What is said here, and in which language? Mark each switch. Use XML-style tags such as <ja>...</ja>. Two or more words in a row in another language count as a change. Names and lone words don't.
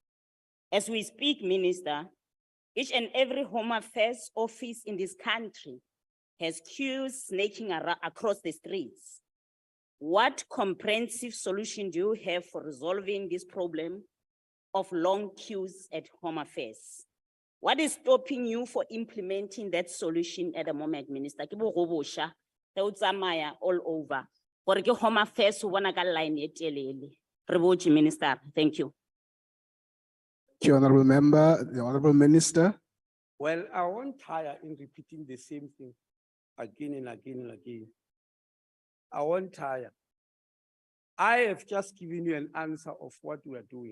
<en>As we speak, Minister, each and every Home Affairs office in this country has queues snaking across the streets. what comprehensive solution do you have for resolving this problem of long queues at Home Affairs? What is stopping you for implementing that solution at the moment, Minister?</en> <nso>Ke bo robosha, ge o tsamaya</nso> <en>all over.</en> <nso>Gore ke Home Affairs o bona ka line e telele. Re botse,</nso> <en>Minister. Thank you. Thank you, Honorable Member, the Honorable Minister. Well, I won't tire in repeating the same thing again and again and again. I won't tire. I have just given you an answer of what we are doing.</en>